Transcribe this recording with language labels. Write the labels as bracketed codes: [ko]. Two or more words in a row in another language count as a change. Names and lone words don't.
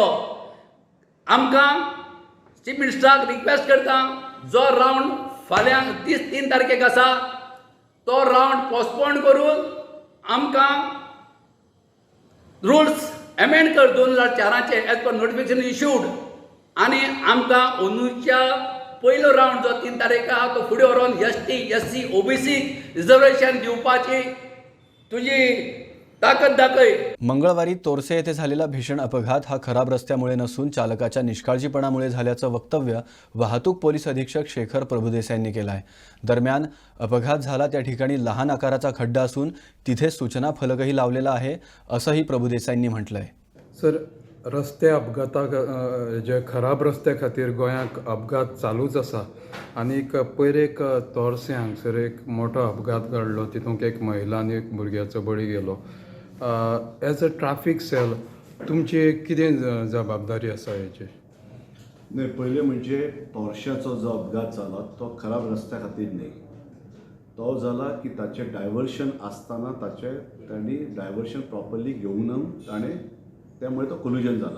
[kok] आमकां चीफ मिनिस्टराक रिक्वेस्ट करता, जो रावंड फाल्यां 3 तारखेक आसा तो [en] round postpone [kok] करून आमकां [en] rules amend [kok] कर 2004चे [en] as per notification issued, [kok] आनी आमकां अंदूच्या पयलो रावंड जो 3 तारीख आहा तो फुडें व्हरून ST, SC, [en] OBC reservation [kok] दिवपाची तुजी ताकद दाखय. [mr] मंगळवारी तोरसे येथे झालेला भीषण अपघात हा खराब रस्त्यामुळे नसून चालकाच्या निष्काळजीपणामुळे झाल्याचं वक्तव्य वाहतूक पोलीस अधीक्षक शेखर प्रभुदेसाई यांनी केलं आहे. दरम्यान अपघात झाला त्या ठिकाणी लहान आकाराचा खड्डा असून तिथे सूचना फलकही लावलेला आहे असंही प्रभुदेसाईंनी म्हटलं आहे. [kok] सर, रस्ते अपघाताक जे खराब रस्त्या खातीर गोंयांत अपघात चालूच आसा. आनीक पयर एक तोरस्यांक सर एक मोठो अपघात घडलो, तितूंत एक महिला आनी एक भुरग्याचो बळी गेलो. [en] as a traffic cell [kok] तुमची कितें जबाबदारी आसा हेची? नाही, पहिले म्हणजे तोरश्याचो जो अपघात जाला तो खराब रस्त्या खातीर न्ही, तो जाला की ताचे डायवर्शन आसतना तांणी [en] diversion properly [kok] घेवंक ना ताणें, त्यामुळे तो कोल्युजन जाला.